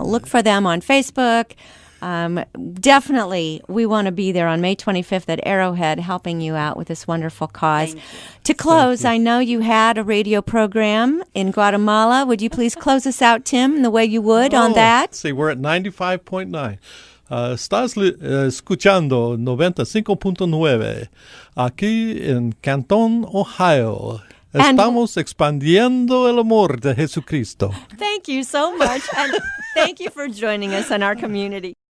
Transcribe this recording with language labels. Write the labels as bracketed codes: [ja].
[en] Look for them on Facebook. Definitely, we want to be there on May 25th at Arrowhead helping you out with this wonderful cause. Thank you. To close, I know you had a radio program in Guatemala. Would you please close us out, Tim, the way you would on that? See, we're at 95.9. [es] Estás escuchando 95.9 aquí en Canton, Ohio. [en] And- [es] Estamos expandiendo el amor de Jesucristo. [en] Thank you so much, and thank you for joining us in our community.